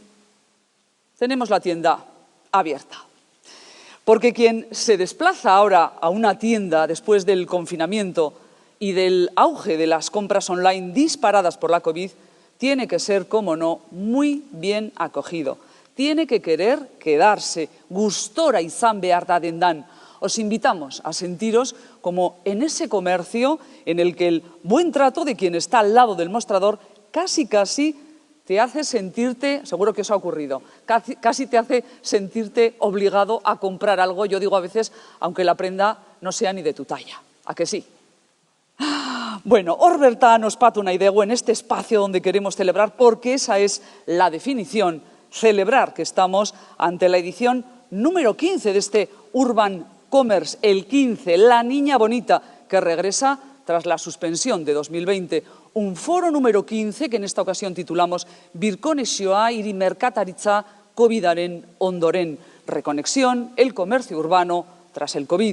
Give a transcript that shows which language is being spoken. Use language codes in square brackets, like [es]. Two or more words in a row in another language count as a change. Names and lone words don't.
[es] Tenemos la tienda abierta. Porque quien se desplaza ahora a una tienda después del confinamiento y del auge de las compras online disparadas por la COVID, tiene que ser, como no, muy bien acogido. Tiene que querer quedarse, [eu] gustora izan behar da dendan. [es] Os invitamos a sentiros como en ese comercio en el que el buen trato de quien está al lado del mostrador casi te hace sentirte, seguro que eso ha ocurrido, casi te hace sentirte obligado a comprar algo, yo digo a veces, aunque la prenda no sea ni de tu talla. ¿A que sí? Bueno, [eu] hor bertan ospatu nahi dugu [es] en este espacio donde queremos celebrar, porque esa es la definición, celebrar que estamos ante la edición número 15 de este Urban Commerce, el 15, la niña bonita, que regresa tras la suspensión de 2020. Un foro número 15 que en esta ocasión titulamos Birkonexioa hiri merkataritza COVID-aren ondoren, reconexión, el comercio urbano tras el COVID.